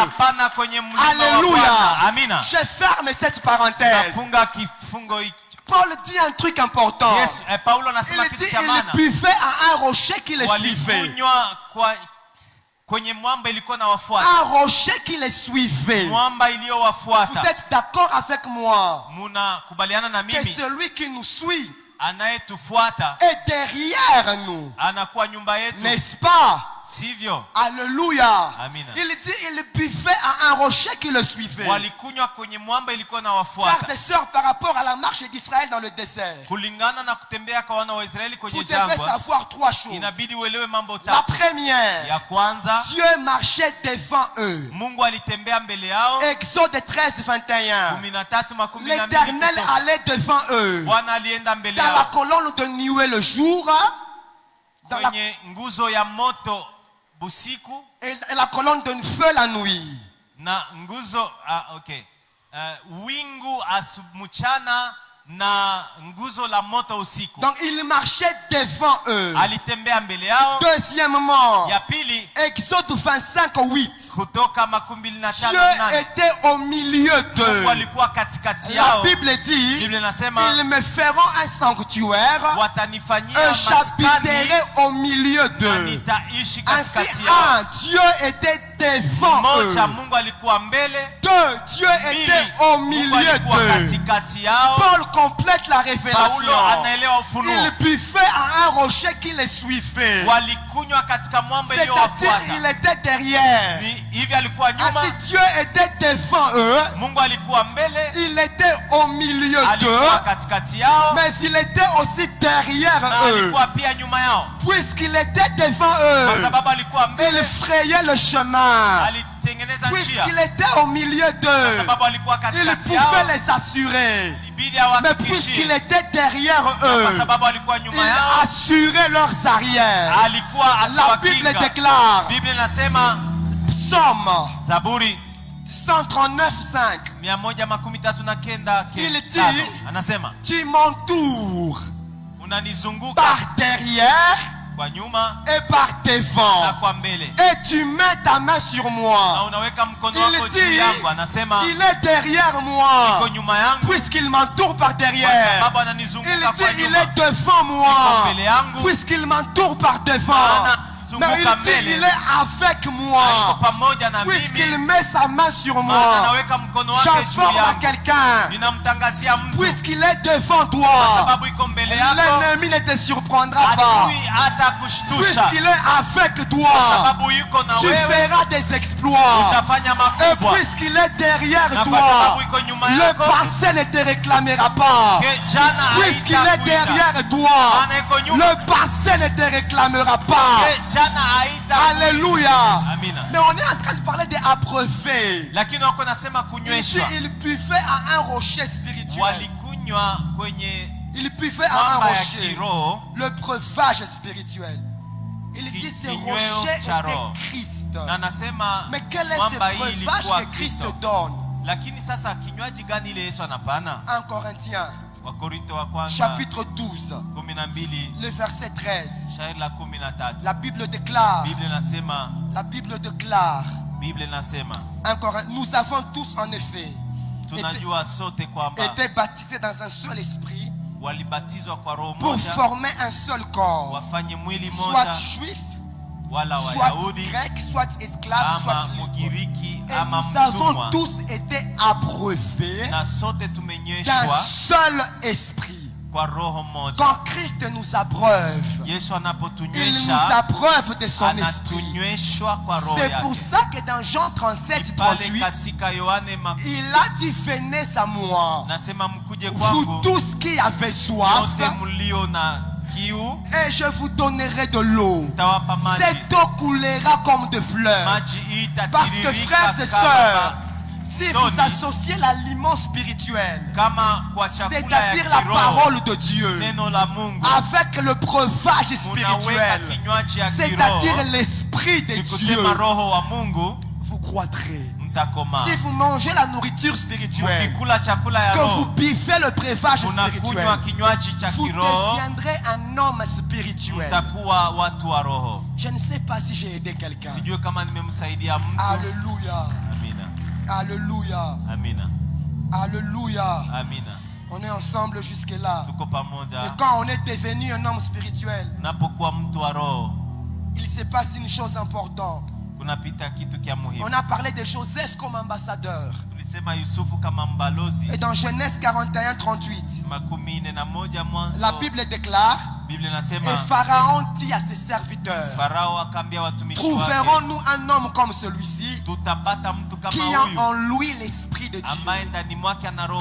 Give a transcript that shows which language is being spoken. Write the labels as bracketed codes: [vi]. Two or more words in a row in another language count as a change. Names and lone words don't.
[sw] atapana kwenye mlima wa [fr] Alléluia. [sw] Bwana. Amina. [fr] Je ferme cette parenthèse. [sw] Nafunga kifungo hiki. [fr] Paul dit un truc important. [sw] Yesu, Paulo anasema [fr] Il [sw] kitu [fr] dit [sw] cha maana. [fr] il buvait à un rocher qui le suivait. [sw] Walikunywa kwenye mwamba ilikuwa na wafuata. [fr] Un rocher qui le suivait. [sw] Mwamba iliyowafuata. [fr] Vous êtes d'accord avec moi [sw] Muna kubaliana na [fr] que [sw] mimi? [fr] celui qui nous suit [sw] Anayetufuata [fr] est derrière nous, [sw] anakuwa nyumba yetu, [fr] n'est-ce pas? [sw] sivyo? [fr] Alléluia. [sw] Amina. [fr] Il dit il buvait à un rocher qui le suivait. [sw] walikunywa kwenye mwamba ilikuwa na [fr] Frères [sw] wafuata. [fr] et sœurs, par rapport à la marche d'Israël dans le désert, [sw] Kulingana na kutembea kwa wana wa Israeli [fr] vous [sw] kwenye [fr] devez [sw] jangwa, [fr] savoir trois choses. [sw] inabidi uelewe mambo [fr] La [sw] tatu. [fr] première, [sw] Ya kwanza, [fr] Dieu marchait devant eux. [sw] Mungu alitembea mbele yao. [fr] Exode 13, 21. 13:12. L'Éternel allait devant eux. [sw] Bwana alienda mbele [fr] Dans la [sw] yao [fr] colonne de nuée le jour, dans la, [sw] kwenye nguzo ya moto busiku [fr] et la colonne de feu la nuit. [sw] na nguzo wingu mchana na nguzo la moto usiku. [fr] Donc il marchait devant eux. [sw] Alitembea mbele yao. [fr] Deuxièmement, [sw] Ya pili, [fr] Exode 25, 8. [sw] Kutoka 25:8. [fr] Dieu était au milieu [sw] Mungu [fr] d'eux. [sw] alikuwa katikati [fr] La [sw] yao. [fr] Bible dit, [sw] Biblia inasema [fr] ils me feront un sanctuaire [sw] watanifanyia [fr] et j'habiterai [sw] maskani [fr] au milieu [sw] na [fr] d'eux. [sw] nitaishi [fr] Ainsi, [sw] katikati yao. [fr] Dieu était devant eux. [sw] Moja, Mungu alikuwa mbele. [fr] Deux, Dieu [sw] Pili, [fr] était au [sw] Mungu [fr] milieu [sw] alikuwa [fr] d'eux. [sw] katikati yao. [fr] Paul complète la Paulo révélation. [sw] anaelewa ufunuo. [fr] Il buvait à un rocher qui les suivait. [sw] Walikunywa katika mwamba [fr] C'est-à-dire, [sw] iliyowafuata. [fr] il était derrière. [sw] Ni hivi alikuwa nyuma, [fr] Ainsi, Dieu était devant eux. [sw] Mungu alikuwa mbele, [fr] Il était au milieu d'eux. [sw] alikuwa katikati yao, [fr] Mais il était aussi derrière [sw] na [fr] eux. [sw] alikuwa pia nyuma yao. [fr] Puisqu'il était devant [sw] Kwa [fr] eux, [sw] sababu alikuwa [fr] il [sw] mbele, [fr] frayait le chemin. [sw] alitengeneza njia. [fr] Puisqu'il était au milieu [sw] Kwa [fr] d'eux, [sw] sababu alikuwa [fr] il [sw] katikati [fr] pouvait [sw] yao, [fr] les assurer. [sw] ilibidi [fr] Mais puisqu'il [sw] awahakikishie. [fr] était derrière [sw] Kwa [fr] eux, [sw] sababu alikuwa [fr] il [sw] nyuma yao, [fr] assurait leurs arrières. [sw] alikuwa [fr] La Bible [sw] akiwakinga. [fr] déclare, [sw] Biblia inasema [fr] Psaume [sw] Zaburi 139, 5. 139 [fr] Il dit, [sw] anasema [fr] tu m'entoures [sw] unanizunguka [fr] par derrière [sw] kwa nyuma [fr] et par [sw] na [fr] devant. [sw] kwa mbele, [fr] Et tu mets ta main sur [sw] na [fr] moi. [sw] unaweka mkono [fr] Il [sw] wako juu [fr] dit, [sw] yangu. Anasema [fr] il est derrière [sw] iko [fr] moi. [sw] nyuma yangu [fr] Puisqu'il m'entoure par [sw] kwa [fr] derrière. [sw] sababu [fr] Il [sw] ananizunguka [fr] dit, [sw] kwa [fr] il [sw] nyuma. [fr] est devant moi. [sw] Iko mbele yangu, [fr] Puisqu'il m'entoure par devant. [sw] Maana [fr] Mais il [sw] zunguka [fr] dit, [sw] mbele. [fr] il est avec [sw] Iko [fr] moi. [sw] pamoja na [fr] Puisqu'il [sw] mimi, [fr] met sa main sur [sw] maana [fr] moi. [sw] anaweka mkono wake juu [fr] J'informe à [sw] yangu. [fr] quelqu'un. [sw] Ninamtangazia mtu [fr] Puisqu'il est devant [sw] kwa [fr] toi, [sw] sababu iko mbele yako, [fr] l'ennemi ne te surprendra pas. [sw] adui hata kushtusha [fr] Puisqu'il est avec [sw] kwa [fr] toi, [sw] sababu yuko na [fr] tu [sw] wewe, [fr] feras des exploits. [sw] utafanya [fr] Et [sw] makubwa. [fr] puisqu'il est derrière [sw] Na kwa [fr] toi, [sw] sababu iko nyuma [fr] le [sw] yako, [fr] passé ne te réclamera pas. [sw] ke jana [fr] Puisqu'il est [sw] haitakuita. [fr] derrière toi, [sw] Maana iko nyuma, [fr] le passé ne te réclamera pas. [sw] ke jana haitakuita. [fr] Alléluia. [sw] Amina. [fr] Mais on est en train de parler des abreuver. [sw] Lakini wako nasema [fr] Ici, [sw] kunyweshwa. [fr] il buvait à un rocher spirituel. [sw] Walikunywa kwenye [fr] Il buvait à un [sw] mwamba ya [fr] rocher. [sw] kiroho, [fr] Le breuvage spirituel. Il dit ce [sw] kinyweo [fr] rocher [sw] cha roho. [fr] était Christ. [sw] na anasema [fr] Mais quel est [sw] mwamba [fr] ce [sw] hii [fr] breuvage [sw] ilikuwa [fr] que Christ Kristo. donne? [sw] Lakini sasa kinywaji gani ile Yesu anapana? [fr] 1 Corinthiens, [sw] Wakorinto wa kwanza [fr] chapitre 12, 12 le verset 13. [sw] shairi la 13. [fr] La Bible déclare, [sw] Biblia inasema, [fr] la Bible déclare, [sw] Biblia inasema [fr] 1 Corinthiens, nous avons tous en effet [sw] tunajua sote kwamba [fr] été baptisés dans un seul esprit [sw] walibatizwa kwa roho [fr] pour [sw] moja [fr] former un seul corps, [sw] wafanye mwili [fr] soit [sw] moja, [fr] juif, [sw] wala [fr] soit [sw] Wayahudi [fr] grec, soit esclave, [sw] ama [fr] soit libre. [sw] Mugiriki [fr] Et [sw] ama [fr] nous avons [sw] mtumwa, [fr] tous été abreuvés [sw] na sote [fr] d'un [sw] tumenyweshwa [fr] seul esprit. [sw] kwa roho moja. [fr] Quand Christ nous abreuve, Yesu il nous [sw] anapotunywesha [fr] abreuve de son esprit. [sw] anatunyweshwa kwa roho [fr] C'est pour [sw] yake. [fr] ça que dans Jean 37, [sw] Pale 38, katika Yohane [fr] il a dit venez à moi, [sw] nasema mkuje [fr] vous [sw] kwangu [fr] tous qui avez soif, [sw] wote mlio na kiu, [fr] et je vous donnerai de l'eau. [sw] tawapa maji. [fr] Cette eau coulera comme de fleurs. [sw] Maji hii [fr] Parce que [sw] itatiririka [fr] frères et [sw] kama [fr] sœurs, si Doni. vous associez l'aliment spirituel, [sw] kama kwa chakula [fr] c'est-à-dire [sw] ya [fr] la [sw] kiroho, [fr] parole de Dieu, [sw] neno la Mungu, [fr] avec le breuvage [sw] munaweka [fr] spirituel, [sw] kinywaji ya [fr] c'est-à-dire [sw] kiroho, [fr] l'esprit de [sw] ni [fr] Dieu, [sw] kusema roho wa Mungu, [fr] vous croîtrez. [sw] mtakoma. [fr] Si vous mangez la nourriture spirituelle, [sw] Mkikula chakula ya [fr] que vous [sw] roho, [fr] buvez le breuvage [sw] munakunywa [fr] spirituel, [sw] kinywaji cha [fr] vous [sw] kiroho, [fr] deviendrez un homme spirituel. [sw] mtakuwa watu wa roho. [fr] Je ne sais pas si j'ai aidé quelqu'un. [sw] Sijui kama nimemsaidia mtu. [fr] Alléluia. [sw] Amina. [fr] Alléluia. [sw] Amina. [fr] Alléluia. [sw] Amina. [fr] On est ensemble jusque-là. [sw] Tuko [fr] Et [sw] pamoja. [fr] quand on est devenu un homme spirituel, [sw] Unapokuwa mtu wa roho, [fr] il se passe une chose importante. [sw] kunapita kitu kia muhimu. [fr] On a parlé de Joseph comme ambassadeur. [sw] Tulisema Yusufu kama mbalozi. [fr] Et dans Genèse 41, 38, [sw] 41 Mwanzo, [fr] la Bible déclare, [sw] Biblia [fr] et [sw] inasema [fr] Pharaon dit à ses serviteurs, [sw] Farao akaambia watumishi wake, [fr] trouverons-nous un homme comme celui-ci [sw] tutapata mtu [fr] qui [sw] kama [fr] a [sw] huyu [fr] en lui l'esprit de Dieu. [sw] ambaye ndani mwake ana roho